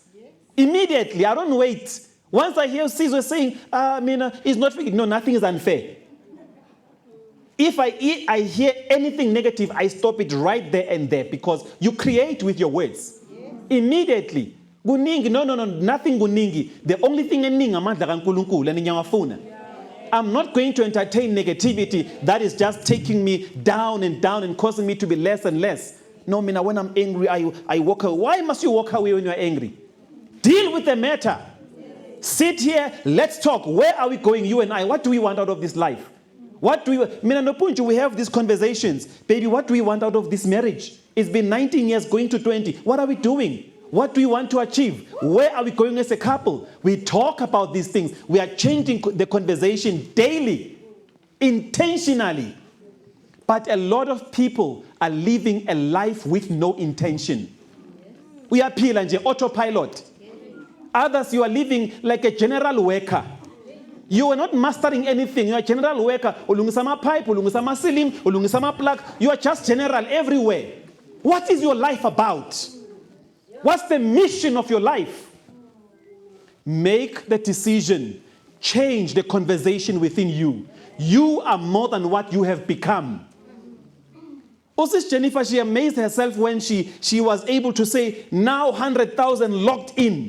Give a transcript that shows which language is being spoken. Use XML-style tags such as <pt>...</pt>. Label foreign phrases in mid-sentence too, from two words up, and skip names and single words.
<en>Immediately, I don't wait. Once I hear Caesar saying, it's not fair. No, nothing is unfair. If I hear anything negative, I stop it right there and there, because you create with your words. Immediately. Guningi, no, nothing guningi. The only thing ending</en> <zu>amandla kaNkulunkulu</zu> <en>and nyangafuna. I'm not going to entertain negativity that is just taking me down and down and causing me to be less and less. No, when I'm angry, I walk away. Why must you walk away when you're angry? Deal with the matter. Sit here, let's talk. Where are we going, you and I? What do we want out of this life? What do we have these conversations. Baby, what do we want out of this marriage? It's been 19 years going to 20. What are we doing? What do we want to achieve? Where are we going as a couple? We talk about these things. We are changing the conversation daily, intentionally. But a lot of people are living a life with no intention.</en> <zu>Uyaphila nje autopilot.</zu> <en>Others, you are living like a general worker. You are not mastering anything. You are a general worker.</en> <zu>Ulungisa ama pipe, ulungisa ama ceiling, ulungisa ama plug.</zu> <en>You are just general everywhere. What is your life about? What's the mission of your life? Make the decision. Change the conversation within you. You are more than what you have become. Also, Jennifer, she amazed herself when she was able to say, now 100,000 locked in.</en>